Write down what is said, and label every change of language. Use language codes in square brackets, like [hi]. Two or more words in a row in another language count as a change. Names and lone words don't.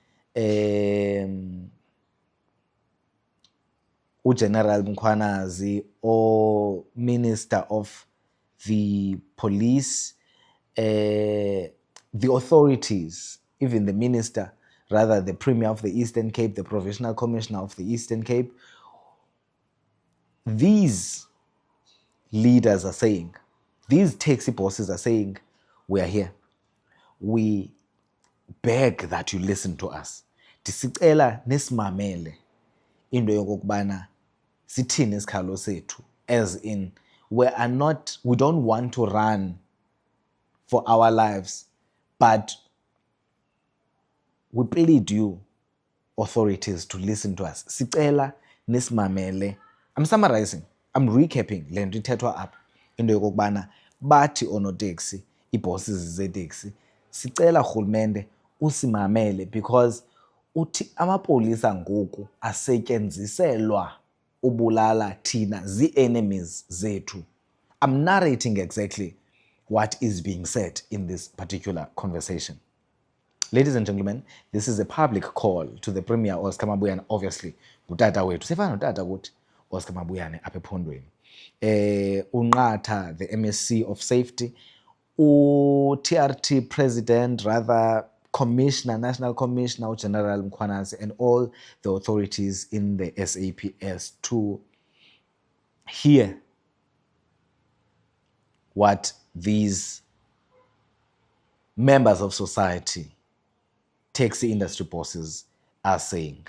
[en] uGeneral Mkhwanazi, or Minister of the Police, the authorities, even the minister, rather the Premier of the Eastern Cape, the Provincial Commissioner of the Eastern Cape. These leaders are saying, these taxi bosses are saying, we are here. We beg that you listen to us. [xh] Tisicela nisimamele into yokokubana sithini isikhalo sethu, [en] as in we don't want to run for our lives, but we plead you authorities to listen to us. [xh] Sicela nisimamele. [en] I'm summarizing, I'm recapping [xh] le nto ithethwa apha, into yokokubana bathi oonoteksi, ii-bosses zeeteksi, sicela rhulumente usimamele because uthi amapolisa ngoku asetyenziselwa ubulala thina zii-enemies zethu. [en] I'm narrating exactly what is being said in this particular conversation. Ladies and gentlemen, this is a public call to the Premier Oscar Mabuyane, obviously, [xh] utata wethu. Sefana utata kuthi Oscar Mabuyane apha ephondweni. Unqatha, [en] the MSc of Safety, TRT President, rather Commissioner, National Commissioner, General Mkhwanazi, and all the authorities in the SAPS to hear what these members of society, taxi industry bosses, are saying.